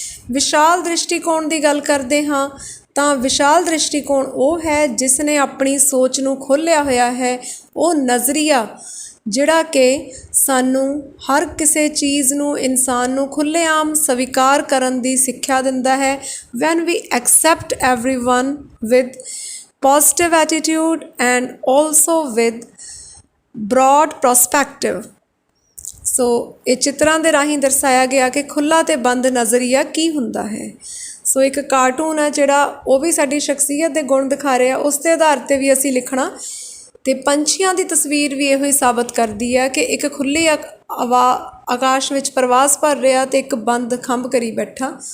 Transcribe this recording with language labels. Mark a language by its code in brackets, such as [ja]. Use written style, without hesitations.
[pa] ਵਿਸ਼ਾਲ ਦ੍ਰਿਸ਼ਟੀਕੋਣ ਦੀ ਗੱਲ ਕਰਦੇ ਹਾਂ ਤਾਂ ਵਿਸ਼ਾਲ ਦ੍ਰਿਸ਼ਟੀਕੋਣ ਉਹ ਹੈ ਜਿਸ ਨੇ ਆਪਣੀ ਸੋਚ ਨੂੰ ਖੋਲ੍ਹਿਆ ਹੋਇਆ ਹੈ। ਉਹ ਨਜ਼ਰੀਆ ਜਿਹੜਾ ਕਿ ਸਾਨੂੰ ਹਰ ਕਿਸੇ ਚੀਜ਼ ਨੂੰ, ਇਨਸਾਨ ਨੂੰ ਖੁੱਲ੍ਹੇਆਮ ਸਵੀਕਾਰ ਕਰਨ ਦੀ ਸਿੱਖਿਆ ਦਿੰਦਾ ਹੈ। [en] When we accept everyone with positive attitude and also with broad perspective. [pa] ਸੋ ਇਹ ਚਿੱਤਰਾਂ ਦੇ ਰਾਹੀਂ ਦਰਸਾਇਆ ਗਿਆ ਕਿ ਖੁੱਲ੍ਹਾ ਅਤੇ ਬੰਦ ਨਜ਼ਰੀਆ ਕੀ ਹੁੰਦਾ ਹੈ। ਸੋ ਇੱਕ ਕਾਰਟੂਨ ਹੈ ਜਿਹੜਾ ਉਹ ਵੀ ਸਾਡੀ ਸ਼ਖਸੀਅਤ ਦੇ ਗੁਣ ਦਿਖਾ ਰਿਹਾ, ਉਸ ਦੇ ਆਧਾਰ 'ਤੇ ਵੀ ਅਸੀਂ ਲਿਖਣਾ। ਅਤੇ ਪੰਛੀਆਂ ਦੀ ਤਸਵੀਰ ਵੀ ਇਹੋ ਹੀ ਸਾਬਤ ਕਰਦੀ ਹੈ ਕਿ ਇੱਕ ਖੁੱਲ੍ਹੀ ਆਕਾਸ਼ ਵਿੱਚ ਪ੍ਰਵਾਸ ਭਰ ਰਿਹਾ ਅਤੇ ਇੱਕ ਬੰਦ ਖੰਭ ਕਰੀ ਬੈਠਾ।